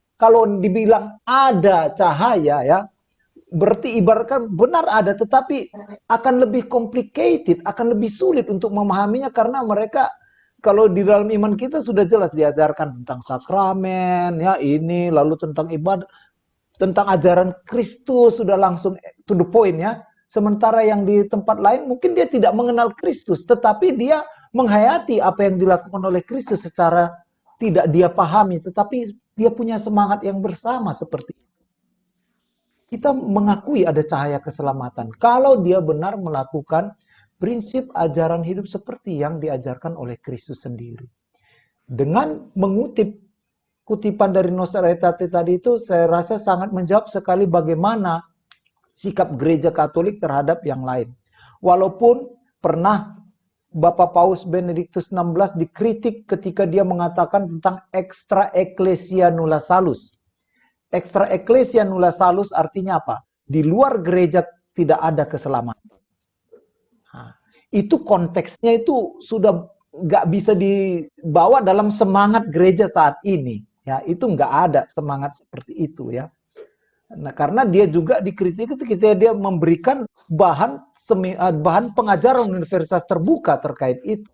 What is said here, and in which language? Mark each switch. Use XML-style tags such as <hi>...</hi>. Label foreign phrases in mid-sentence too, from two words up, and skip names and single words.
<id>Kalau dibilang ada cahaya ya, berarti ibaratkan benar ada, tetapi akan lebih complicated, akan lebih sulit untuk memahaminya, karena mereka, kalau di dalam iman kita sudah jelas diajarkan tentang sakramen, ya ini, lalu tentang ibadah, tentang ajaran Kristus, sudah langsung</id> <en>to the point</en> <id>ya. Sementara yang di tempat lain mungkin dia tidak mengenal Kristus, tetapi dia menghayati apa yang dilakukan oleh Kristus secara tidak dia pahami, tetapi dia punya semangat yang bersama seperti itu. Kita mengakui ada cahaya keselamatan kalau dia benar melakukan prinsip ajaran hidup seperti yang diajarkan oleh Kristus sendiri. Dengan mengutip kutipan dari Nostra Aetate tadi itu, saya rasa sangat menjawab sekali bagaimana sikap gereja Katolik terhadap yang lain. Walaupun pernah Bapak Paus Benedictus XVI dikritik ketika dia mengatakan tentang</id> <la>extra ecclesia nulla salus. Extra ecclesia nulla salus</la> <id>artinya apa? Di luar gereja tidak ada keselamatan. Nah, itu konteksnya itu sudah nggak bisa dibawa dalam semangat gereja saat ini. Ya, itu nggak ada semangat seperti itu ya. Nah, karena dia juga dikritik itu ketika dia memberikan bahan pengajaran universitas terbuka terkait itu.</id>